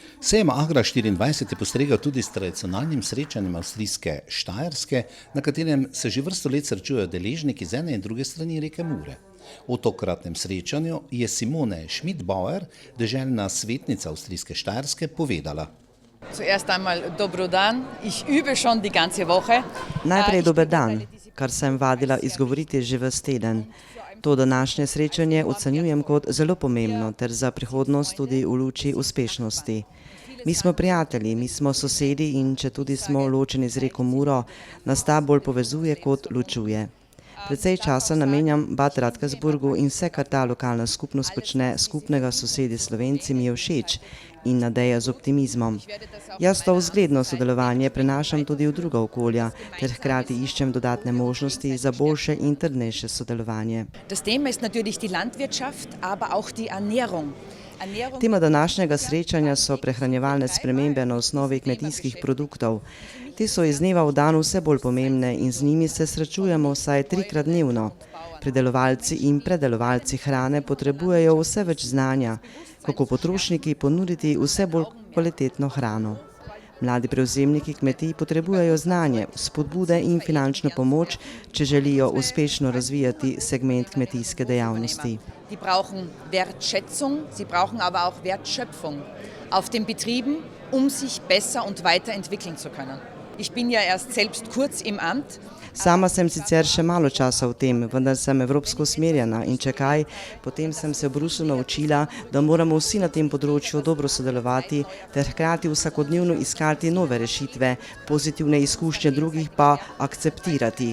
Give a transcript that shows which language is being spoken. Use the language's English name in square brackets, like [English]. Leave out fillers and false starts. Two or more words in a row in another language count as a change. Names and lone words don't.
[Slovenian] Sejem Agra24 je postregel tudi s tradicionalnim srečanjem avstrijske Štajerske, na katerem se že vrsto let srečujejo deležniki z ene in druge strani reke Mure. O tokratnem srečanju je Simone Schmidbauer, deželna svetnica avstrijske Štajerske, povedala. [German] Zuerst einmal [Slovenian] dobro dan. [German] Ich übe schon die ganze Woche. [Slovenian] Najprej dober dan, kar sem vadila izgovoriti že ves teden. To današnje srečanje ocenjujem kot zelo pomembno ter za prihodnost tudi v luči uspešnosti. Mi smo prijatelji, mi smo sosedi in če tudi smo ločeni z reko Muro, nas ta bolj povezuje kot ločuje. Precej časa namenjam Bad Radkersburgu in vse, kar ta lokalna skupnost počne skupnega sosedi Slovenci, mi je všeč in nadeja z optimizmom. Jaz to vzgledno sodelovanje prenašam tudi v druga okolja, ter hkrati iščem dodatne možnosti za boljše in trdnejše sodelovanje. [German] Das Thema ist natürlich die Landwirtschaft, aber auch die Ernährung. [Slovenian] Tema današnjega srečanja so prehranjevalne spremembe na osnovi kmetijskih produktov. Te so iz dneva v dan vse bolj pomembne in z njimi se srečujemo vsaj 3-krat dnevno. Pridelovalci in predelovalci hrane potrebujejo vse več znanja, kako potrošniki ponuditi vse bolj kvalitetno hrano. Mladi prevzemniki kmetij potrebujejo znanje, spodbude in finančno pomoč, če želijo uspešno razvijati segment kmetijske dejavnosti. [German] Die brauchen Wertschätzung, sie brauchen aber auch Wertschöpfung auf den Betrieben, sich besser und weiterentwickeln zu können. Ich bin ja erst selbst kurz im Amt. [Slovenian] Sama sem sicer še malo časa v tem, vendar sem evropsko usmerjena in če kaj, potem sem se v Bruslju naučila, da moramo vsi na tem področju dobro sodelovati ter hkrati vsakodnevno iskati nove rešitve, pozitivne izkušnje drugih pa akceptirati.